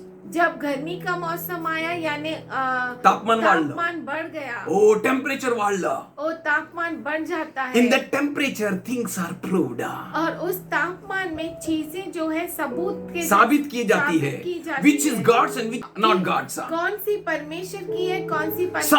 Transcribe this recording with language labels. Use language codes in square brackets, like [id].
[hi] जब गर्मी का मौसम आया यानी [mr] तापमान वाढलं. [hi] तापमान बढ़ गया। [mr] Oh, temperature वाढलं. [hi] और तापमान बढ़ जाता है। [en] In that temperature, things are proved. [hi] और उस तापमान में चीजें जो है सबूत के साबित की जाती है. साबित की जाती [en] Which is [hi] है। [en] God's and which not God's. [hi] कौन सी परमेश्वर की है, कौन सी परमेश्वर